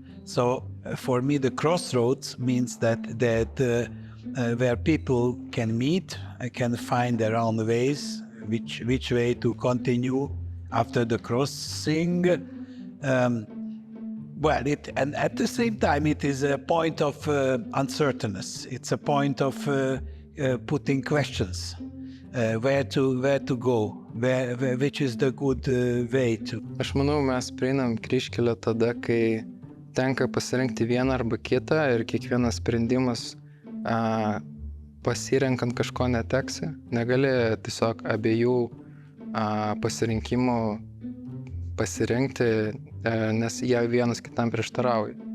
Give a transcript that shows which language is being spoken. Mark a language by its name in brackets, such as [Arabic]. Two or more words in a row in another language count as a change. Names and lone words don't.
[English] So for me, the crossroads means that where people can meet, can find their own ways, which way to continue after the crossing. And at the same time, it is a point of uncertainness. It's a point of putting questions. Where to go, which is the good way to. [Lithuanian] Aš manau, mes prieinam kryžkelę tada, kai tenka pasirinkti vieną arba kitą ir kiekvienas sprendimas pasirenkant kažko neteksi. Negali tiesiog abiejų pasirinkimų pasirinkti, nes jie vienas kitam prieštarauja.